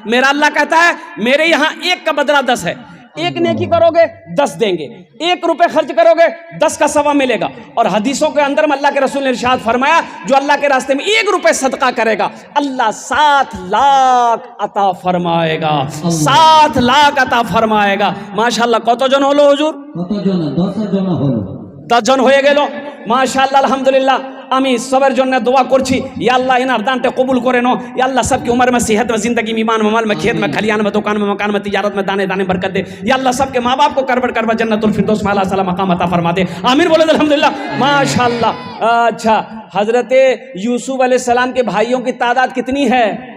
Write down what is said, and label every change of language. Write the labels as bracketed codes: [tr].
[hi] मेरा अल्लाह कहता है मेरे यहाँ 1 का बदला 10 है। 1 नेकी करोगे 10 देंगे, 1 रुपए खर्च करोगे 10 का सवा मिलेगा। और हदीसों के अंदर में अल्लाह के रसूल ने इरशाद फरमाया, जो अल्लाह के रास्ते में 1 रुपए सदका करेगा अल्लाह 7 लाख अता फरमाएगा, 7 लाख अता फरमाएगा। माशाल्लाह [bn] कत जन हलो [hi] हुजूर? [bn] 10 জন হয়ে গেল মাশাআল্লাহ আলহামদুলিল্লাহ। আমি সবার জন্য দোয়া করছি, ইয়া আল্লাহ ইনার দানটা কবুল করে নো। [hi] ইয়া আল্লাহ सबकी उम्र में सेहत में जिंदगी में ईमान में माल में खेत में खलियान में दुकान में मकान में तिजारत में दाने दाने बरकत दे। या अल्लाह सबके माँ बाप को करबट करबा जन्नतुल फिरदौस में अल्लाह सलाम मकाम अता फरमा दे। आमीन बोले अल्हम्दुलिल्लाह माशाअल्लाह। अच्छा हजरत यूसुफ अलैहिस्सलाम के भाइयों की तादाद कितनी है?